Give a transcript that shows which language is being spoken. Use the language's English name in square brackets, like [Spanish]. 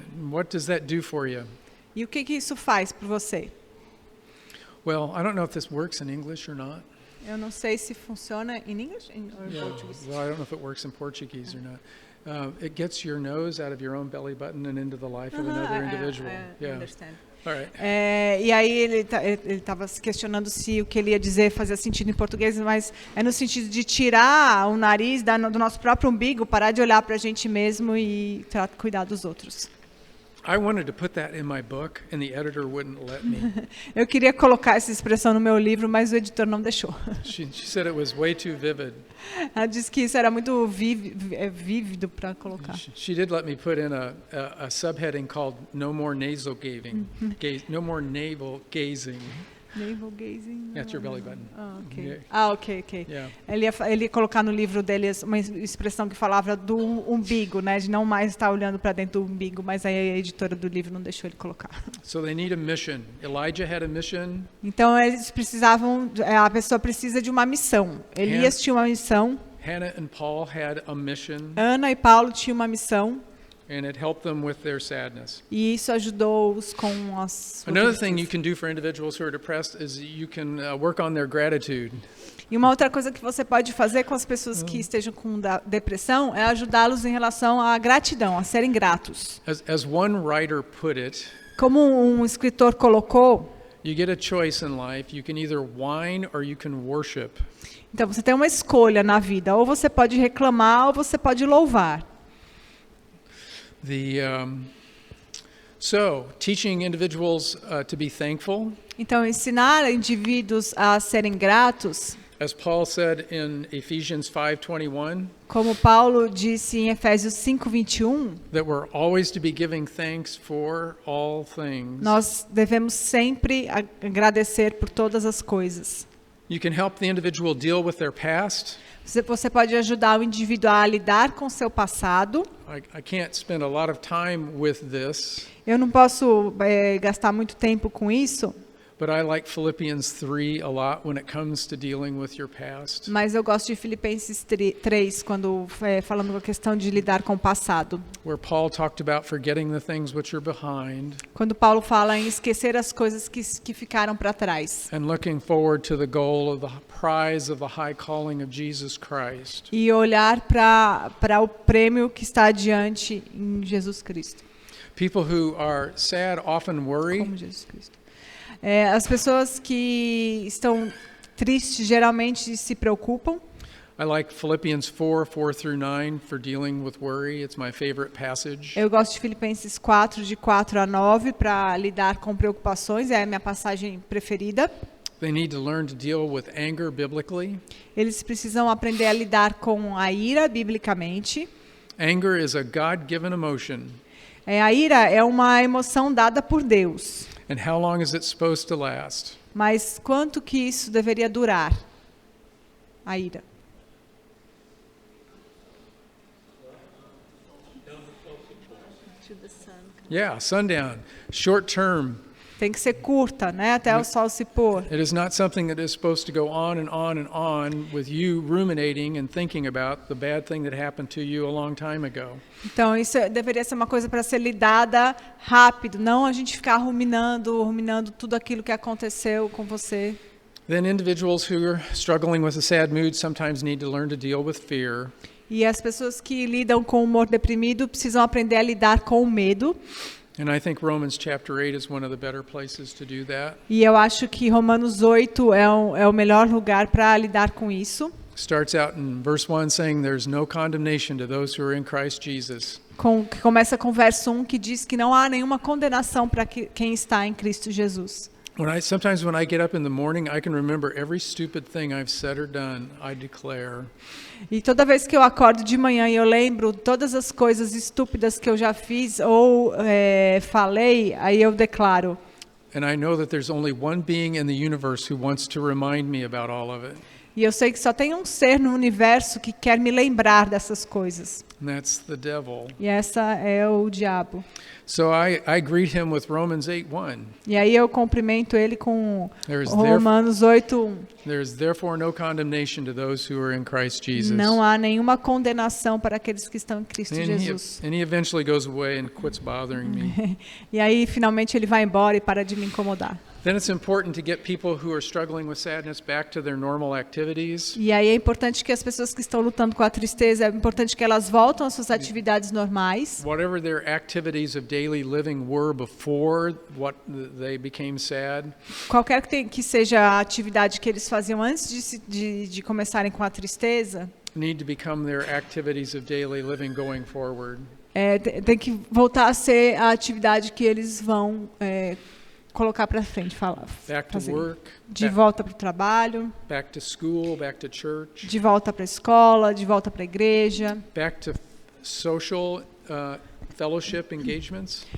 [English] What does that do for you? [Portuguese] E o que isso faz por você? [English] Well, I don't know if this works in English or not. [Portuguese] Eu não sei se funciona em inglês ou em [English] Yeah. [Portuguese] português. [English] Well, I don't know if it works in Portuguese or not. It gets your nose out of your own belly button and into the life of another individual. Yeah. Understand. All right. [Portuguese] E aí ele estava se questionando se o que ele ia dizer fazia sentido em português, mas é no sentido de tirar o nariz do nosso próprio umbigo, parar de olhar para a gente mesmo e cuidar dos outros. [English] I wanted to put that in my book, and the editor wouldn't let me. [Portuguese] Eu queria colocar essa expressão no meu livro, mas o editor não deixou. [English] She said it was way too vivid. [Portuguese] Ela disse que isso era muito vívido para colocar. [English] She did let me put in a subheading called "No More Nasal Gazing." No more navel gazing. Navel gazing. That's your belly button. Ok. Yeah. [Portuguese] Ele ia colocar no livro dele uma expressão que falava do umbigo, né, de não mais estar olhando para dentro do umbigo, mas aí a editora do livro não deixou ele colocar. [English] So they need a mission. Elijah had a mission. [Portuguese] Então eles precisavam, a pessoa precisa de uma missão. Elias tinha uma missão. [English] Hannah and Paul had a mission. [Portuguese] Ana e Paulo tinham uma missão. [English] And it helped them with their sadness. [Portuguese] E isso ajudou-os com as. [English] Another thing you can do for individuals who are depressed is you can work on their gratitude. [Portuguese] E uma outra coisa que você pode fazer com as pessoas que estejam com depressão é ajudá-los em relação à gratidão, a serem gratos. [English] As one writer put it, [Portuguese] Como um escritor colocou, [English] You get a choice in life. You can either whine or you can worship. [Portuguese] Então você tem uma escolha na vida, ou você pode reclamar ou você pode louvar. [English] So, teaching individuals to be thankful. [Portuguese] Então ensinar indivíduos a serem gratos. [English] As Paul said in Ephesians 5:21, [Portuguese] como Paulo disse em Efésios 5:21, [English] that we're always to be giving thanks for all things. [Portuguese] Nós devemos sempre agradecer por todas as coisas. [English] You can help the individual deal with their past. [Portuguese] Você pode ajudar o indivíduo a lidar com seu passado. [English] I can't spend a lot of time with this. [Portuguese] Eu não posso gastar muito tempo com isso. [English] But I like Philippians 3 a lot when it comes to dealing with your past. [Portuguese] Mas eu gosto de Filipenses 3 quando falando com a questão de lidar com o passado. [English] Where Paul talked about forgetting the things which are behind. [Portuguese] Quando Paulo fala em esquecer as coisas que ficaram para trás. [English] And looking forward to the goal of the prize of the high calling of Jesus Christ. [Portuguese] E olhar para o prêmio que está adiante em Jesus Cristo. [English] People who are sad often worry. [Portuguese] Como Jesus Cristo. As pessoas que estão tristes geralmente se preocupam. [English] I like Philippians 4:4-9 for dealing with worry. It's my favorite passage. [Portuguese] Eu gosto de Filipenses 4 de 4 a 9 para lidar com preocupações, é a minha passagem preferida. [English] They need to learn to deal with anger biblically. [Portuguese] Eles precisam aprender a lidar com a ira biblicamente. [English] Anger is a God-given emotion. [Portuguese] A ira é uma emoção dada por Deus. [English] And how long is it supposed to last? [Portuguese] Mas quanto que isso deveria durar? A ira. [English] Yeah, sundown, short term. [Portuguese] Tem que ser curta, né, até o sol se pôr. [English] It is not something that is supposed to go on and on and on with you ruminating and thinking about the bad thing that happened to you a long time ago. [Portuguese] Então isso deveria ser uma coisa para ser lidada rápido, não a gente ficar ruminando tudo aquilo que aconteceu com você. [English] Then individuals who are struggling with a sad mood sometimes need to learn to deal with fear. [Portuguese] E as pessoas que lidam com o humor deprimido precisam aprender a lidar com o medo. [English] And I think Romans chapter 8 is one of the better places to do that. [Portuguese] E eu acho que Romanos 8 é o melhor lugar para lidar com isso. [English] Starts out in verse 1 saying there's no condemnation to those who are in Christ Jesus. [Portuguese] Que começa com o verso 1 que diz que não há nenhuma condenação para quem está em Cristo Jesus. [English] Sometimes when I get up in the morning, I can remember every stupid thing I've said or done, I declare. [Portuguese] E toda vez que eu acordo de manhã e eu lembro todas as coisas estúpidas que eu já fiz ou falei, aí eu declaro. [English] And I know that there's only one being in the universe who wants to remind me about all of it. [Portuguese] E eu sei que só tem um ser no universo que quer me lembrar dessas coisas. [English] And that's the devil. [Portuguese] E essa é o diabo. [English] So I greet him with Romans 8:1. [Portuguese] E aí eu cumprimento ele com Romanos 8:1. [English] There is therefore no condemnation to those who are in Christ Jesus. [Portuguese] Não há nenhuma condenação para aqueles que estão em Cristo Jesus. [English] And he eventually goes away and quits bothering me. [Portuguese] E aí finalmente ele vai embora e para de me incomodar. [English] Then it's important to get people who are struggling with sadness back to their normal activities. [Portuguese] E aí é importante que as pessoas que estão lutando com a tristeza, é importante que elas voltem às suas atividades normais. [English] Whatever their activities of daily living were before what they became sad. [Portuguese] Qualquer que seja a atividade que eles faziam antes de começarem com a tristeza, [English] need to become their activities of daily living going forward. [Portuguese] Tem que voltar a ser a atividade que eles vão colocar para frente, [English] Back to work, [Portuguese] de volta para o trabalho, [English] back to school, back to church, [Portuguese] de volta para a escola, de volta para a igreja, [English] back to social fellowship engagements,